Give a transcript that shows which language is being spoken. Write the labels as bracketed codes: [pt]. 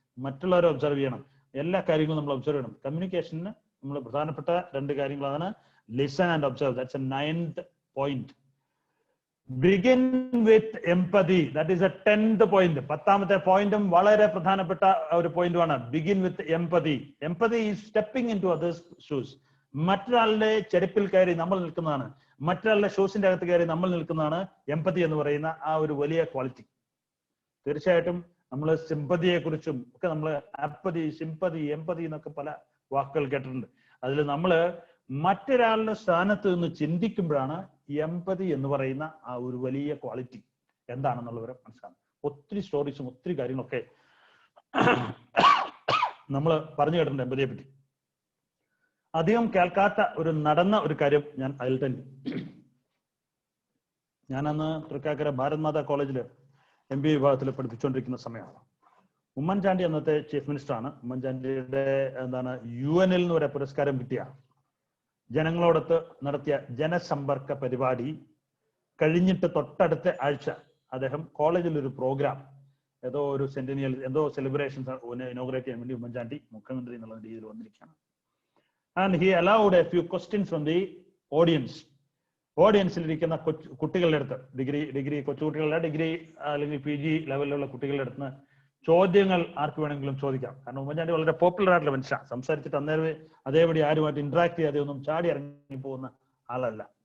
[ml] മറ്റുള്ളവരെ ഒബ്സർവ് ചെയ്യണം. എല്ലാ കാര്യങ്ങളും നമ്മൾ ഒബ്സർവ് ചെയ്യണം. കമ്മ്യൂണിക്കേഷന് നമ്മൾ പ്രധാനപ്പെട്ട രണ്ട് കാര്യങ്ങളാണ് listen and observe. [en] That's a 9th point. Begin with empathy. That is a 10th point. [ml] 10ാമത്തെ പോയിന്റും വളരെ പ്രധാനപ്പെട്ട ഒരു പോയിന്റുമാണ്. [en] Begin with empathy. Empathy is stepping into others' shoes. [ml] മറ്റൊരാളുടെ ചെരുപ്പിൽ കയറി നമ്മൾ നിൽക്കുന്നതാണ്. മറ്റൊരാളുടെ ഷൂസിന്റെ അകത്ത് കയറി നമ്മൾ നിൽക്കുന്നതാണ് എംപതി എന്ന് പറയുന്ന ആ ഒരു വലിയ ക്വാളിറ്റി. തീർച്ചയായിട്ടും നമ്മൾ സിമ്പതിയെ കുറിച്ചും ഒക്കെ നമ്മൾ ആപ്പതി, സിമ്പതി, എംപതി എന്നൊക്കെ പല വാക്കുകൾ കേട്ടിട്ടുണ്ട്. അതിൽ നമ്മൾ മറ്റൊരാളുടെ സ്ഥാനത്ത് നിന്ന് ചിന്തിക്കുമ്പോഴാണ് എംപതി എന്ന് പറയുന്ന ആ ഒരു വലിയ ക്വാളിറ്റി എന്താണെന്നുള്ളവരെ മനസ്സിലാകും. ഒത്തിരി സ്റ്റോറീസും ഒത്തിരി കാര്യങ്ങളൊക്കെ നമ്മൾ പറഞ്ഞു കേട്ടിട്ടുണ്ട് എംപതിയെ പറ്റി. അധികം കേൾക്കാത്ത ഒരു നടന്ന ഒരു കാര്യം ഞാൻ അതിൽ തന്നെ. ഞാനന്ന് തൃക്കാക്കര ഭാരത് മാതാ കോളേജിൽ MBA വിഭാഗത്തിൽ പഠിപ്പിച്ചുകൊണ്ടിരിക്കുന്ന സമയമാണ്. ഉമ്മൻചാണ്ടി അന്നത്തെ ചീഫ് മിനിസ്റ്ററാണ്. ഉമ്മൻചാണ്ടിയുടെ UN നിന്ന് വരെ പുരസ്കാരം കിട്ടിയ ജനങ്ങളോടൊത്ത് നടത്തിയ ജനസമ്പർക്ക പരിപാടി കഴിഞ്ഞിട്ട് തൊട്ടടുത്ത ആഴ്ച അദ്ദേഹം കോളേജിൽ ഒരു പ്രോഗ്രാം, ഏതോ ഒരു സെന്റിനിയൽ എന്തോ സെലിബ്രേഷൻസ് ഇനോഗ്രേറ്റ് ചെയ്യാൻ വേണ്ടി ഉമ്മൻചാണ്ടി മുഖ്യമന്ത്രി എന്നുള്ള രീതിയിൽ വന്നിരിക്കുകയാണ്. [en] And he allowed a few questions from the audience. [ml] ഓഡിയൻസിലിരിക്കുന്ന കുട്ടികളുടെ അടുത്ത്, ഡിഗ്രി കൊച്ചുകുട്ടികളുടെ ഡിഗ്രി അല്ലെങ്കിൽ PG ലെവലിലുള്ള കുട്ടികളുടെ അടുത്ത് ചോദ്യങ്ങൾ ആർക്ക് വേണമെങ്കിലും ചോദിക്കാം. കാരണം ഉമ്മൻചാണ്ടി വളരെ പോപ്പുലർ ആയിട്ടുള്ള മനുഷ്യൻ. സംസാരിച്ചിട്ട് അതേപടി ആരുമായിട്ട് ഇന്ററാക്ട് ചെയ്യാതെ ഒന്നും ചാടി ഇറങ്ങി പോകുന്ന ആളല്ല.